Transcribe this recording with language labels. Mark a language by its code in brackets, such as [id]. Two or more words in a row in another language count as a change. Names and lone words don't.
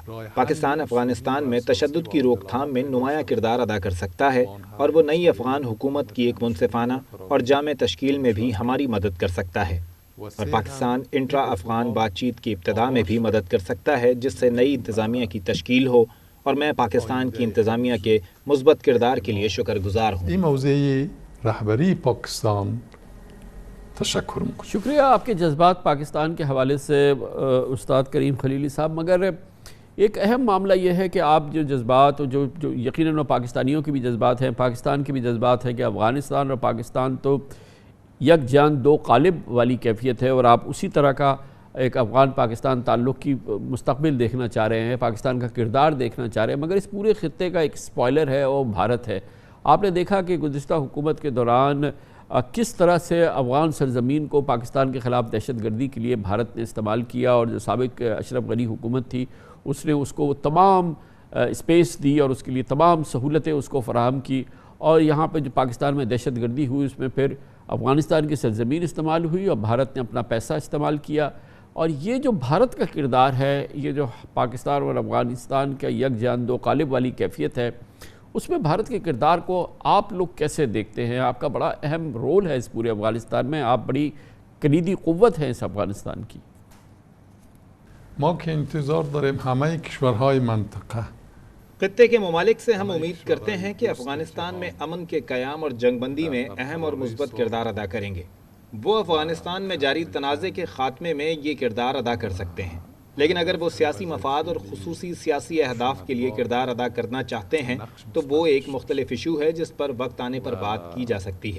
[ur] پاکستان افغانستان میں تشدد کی روک تھام میں نمایاں کردار ادا کر سکتا ہے، اور وہ نئی افغان حکومت کی ایک منصفانہ اور جامع تشکیل میں بھی ہماری مدد کر سکتا ہے، اور پاکستان انٹرا افغان بات چیت کی ابتدا میں بھی مدد کر سکتا ہے، جس سے نئی انتظامیہ کی تشکیل ہو، اور میں پاکستان کی انتظامیہ کے مثبت کردار کے لیے شکر گزار ہوں۔ [fa] این موضوع رهبری پاکستان تشکر میکنم۔ [ur] شکریہ آپ کے جذبات پاکستان کے حوالے سے استاد کریم خلیلی صاحب، مگر ایک اہم معاملہ یہ ہے کہ آپ جو جذبات جو یقیناً پاکستانیوں کے بھی جذبات ہیں، پاکستان کے بھی جذبات ہیں کہ افغانستان اور پاکستان تو یک جان دو قالب والی کیفیت ہے، اور آپ اسی طرح کا ایک افغان پاکستان تعلق کی مستقبل دیکھنا چاہ رہے ہیں، پاکستان کا کردار دیکھنا چاہ رہے ہیں، مگر اس پورے خطے کا ایک سپوائلر ہے وہ بھارت ہے۔ آپ نے دیکھا کہ گزشتہ حکومت کے دوران کس طرح سے افغان سرزمین کو پاکستان کے خلاف دہشت گردی کے لیے بھارت نے استعمال کیا، اور جو سابق اشرف غنی حکومت تھی اس نے اس کو تمام اسپیس دی اور اس کے لیے تمام سہولتیں اس کو فراہم کی، اور یہاں پہ جو پاکستان میں دہشت گردی ہوئی اس میں پھر افغانستان کی سرزمین استعمال ہوئی اور بھارت نے اپنا پیسہ استعمال کیا۔ اور یہ جو بھارت کا کردار ہے، یہ جو پاکستان اور افغانستان کا یک جان دو قالب والی کیفیت ہے، اس میں بھارت کے کردار کو آپ لوگ کیسے دیکھتے ہیں؟ آپ کا بڑا اہم رول ہے اس پورے افغانستان میں، آپ بڑی کلیدی قوت ہیں اس افغانستان کی۔ [fa] ما که انتظار داریم همه کشورهای منطقه [ur] خطے کے ممالک سے ہم امید کرتے ہیں کہ افغانستان میں امن کے قیام اور جنگ بندی میں اہم اور مثبت کردار ادا کریں گے۔ وہ افغانستان میں جاری تنازع کے خاتمے میں یہ کردار ادا کر سکتے ہیں، لیکن اگر وہ سیاسی مفاد اور خصوصی سیاسی اہداف کے لیے کردار ادا کرنا چاہتے ہیں تو وہ ایک مختلف ایشو ہے جس پر وقت آنے پر بات کی جا سکتی ہے۔